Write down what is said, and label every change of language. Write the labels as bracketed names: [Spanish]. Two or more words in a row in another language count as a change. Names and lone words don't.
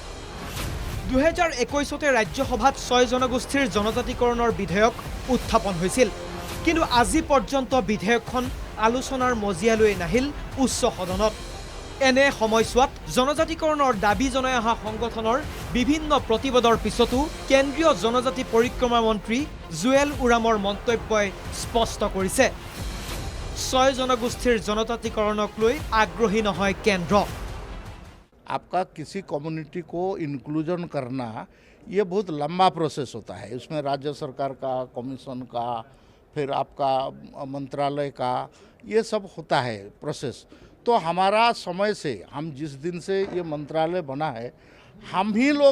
[Assamese] 2021তে ৰাজ্যসভাত ছয় জনগোষ্ঠীৰ জনজাতিকৰণৰ বিধেয়ক উত্থাপন হৈছিল কিন্তু আজি পৰ্যন্ত বিধেয়কখন আলোচনাৰ মজিয়ালৈ নাহিল উচ্চ সদনত এনে সময়ছোৱাত জনজাতিকৰণৰ দাবী জনাই অহা সংগঠনৰ বিভিন্ন প্ৰতিবাদৰ পিছতো কেন্দ্ৰীয় জনজাতি পৰিক্ৰমা মন্ত্ৰী জুৱেল ওৰামৰ মন্তব্যই স্পষ্ট কৰিছে ছয় জনগোষ্ঠীৰ জনজাতিকৰণক লৈ আগ্ৰহী নহয় কেন্দ্ৰ [Hindi] आपका किसी कम्युनिटी को इंक्लूजन करना ये बहुत लंबा प्रोसेस होता है उसमें राज्य सरकार का कमीशन का फिर आपका मंत्रालय का ये सब होता है प्रोसेस तो हमारा समय से हम जिस दिन से ये मंत्रालय बना है हम ही लोग